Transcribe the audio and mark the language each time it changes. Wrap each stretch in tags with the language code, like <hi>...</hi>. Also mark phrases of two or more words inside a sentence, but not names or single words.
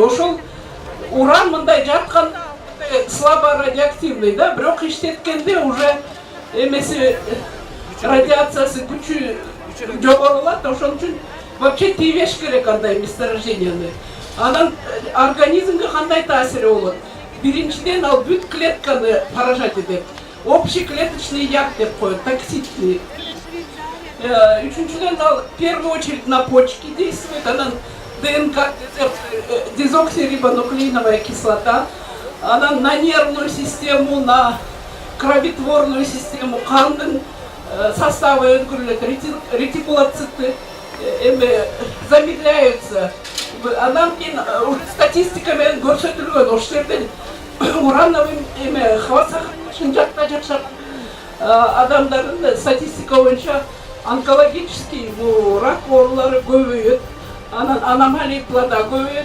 <ky>Ошол уран мындай жаткан</ky> <ru>слабо радиоактивный,</ru> <ky>да, бирок иштеткенде уже эмеси радиациясы күчү жогорулат, ошон үчүн вообще тийбеш керек андай месторожденияны. Анан организмге кандай таасири болот? Биринчиден ал бүт клетканы поражать этет.</ky> <ru>Общеклеточный яд</ru> <ky>деп коет,</ky> <ru>токсичный.</ru> <ky>Үчүнчүдөн ал</ky> <ru>в первую очередь на почки действует, анан ДНК, дезоксирибонуклеиновая кислота, анан на нервную систему, на кровотворную систему,</ru> <ky>кандын составы өзгөрүлөт,</ky> <ru>ретикулоциты замедляются.</ru> <ky>Анан кийин статистика менен көрсөтүлгөн ошол жерден</ky> <ru>урановый хвостохранилищен</ru> <ky>жакта жашап адамдардын статистика боюнча онкологический рак оорулары көбөйөт, анан</ky> <ru>аномалия плода</ru> <ky>көбөйөт.</ky>